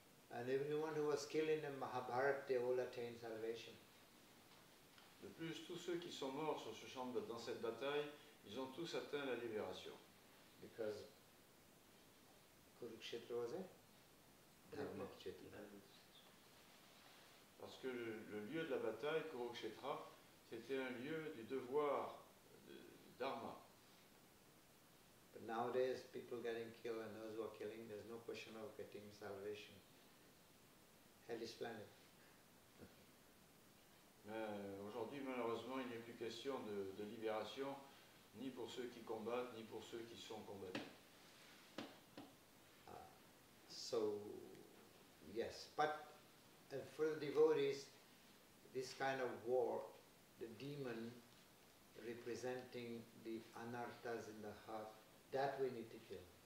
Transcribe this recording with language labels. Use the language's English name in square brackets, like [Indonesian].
[English] And everyone who was killed in the Mahabharata, they all attained salvation. [French] De plus, tous ceux qui sont morts sur ce champ dans cette bataille, ils ont tous atteint la libération. [English] Because Kurukshetra was a Dharmakshetra. [French] Parce que le lieu de la bataille, Kurukshetra, c'était un lieu du devoir de dharma. [English] But nowadays, people getting killed and those who are killing, there's no question of getting salvation. Hellish planet. [French] Mais aujourd'hui, malheureusement, il n'y a plus question de libération, ni pour ceux qui combattent, ni pour ceux qui sont combattus. [English] So, yes, but for the devotees, this kind of war, the demon representing the anarthas in the heart, that we need to kill.